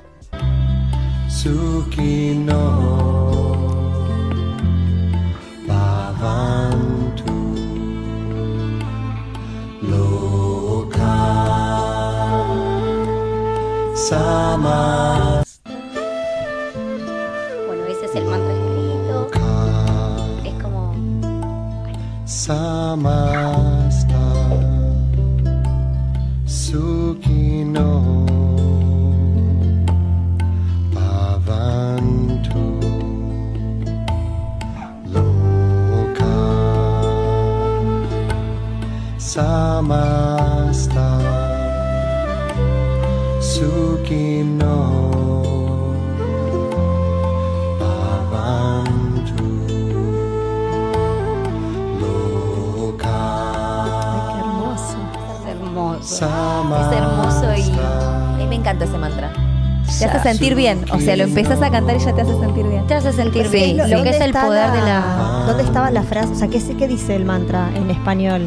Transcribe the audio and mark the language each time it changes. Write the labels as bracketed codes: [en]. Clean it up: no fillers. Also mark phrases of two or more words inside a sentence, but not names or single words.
[sa] सुखि नो भवन्तु लोका समस् [es] Bueno, ese es el mantra escrito. Es como... [sa] समस्ता सुखि नो भवन्तु लोका समस्ता सुखि नो भवन्तु लोका [es] Qué hermoso. Es hermoso. [sa] Samasta [es] Es hermoso y... A mí me encanta ese mantra. Te Ya. hace sentir bien. O sea, lo empezás a cantar y ya te hace sentir bien. Te hace sentir Sí, bien. sí. Lo que es el ¿Dónde poder está de la... ¿Dónde estaba la frase? O sea, ¿qué dice el mantra en español?